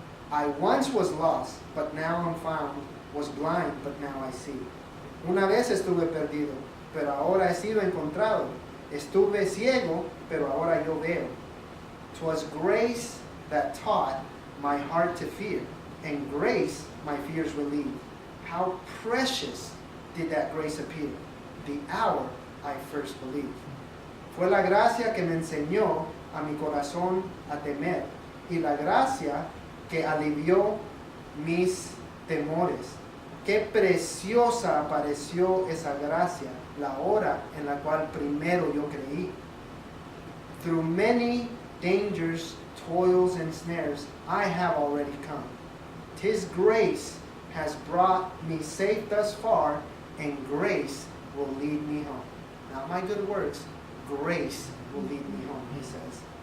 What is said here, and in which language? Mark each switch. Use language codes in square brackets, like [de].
[en] I once was lost, but now I'm found, was blind, but now I see. [es] Una vez estuve perdido, pero ahora he sido encontrado. Estuve ciego, pero ahora yo veo. [en] 'Twas grace that taught my heart to fear, and grace my fears relieved. How precious did that grace appear, the hour I first believed. [es] Fue la gracia que me enseñó a mi corazón a temer, y la gracia que alivió mis temores. Qué preciosa apareció esa gracia la hora en la cual primero yo creí. [en] Through many dangers, toils, and snares, I have already come. 'Tis grace has brought me safe thus far, and grace will lead me home. Not my good works, grace will lead me home, he says.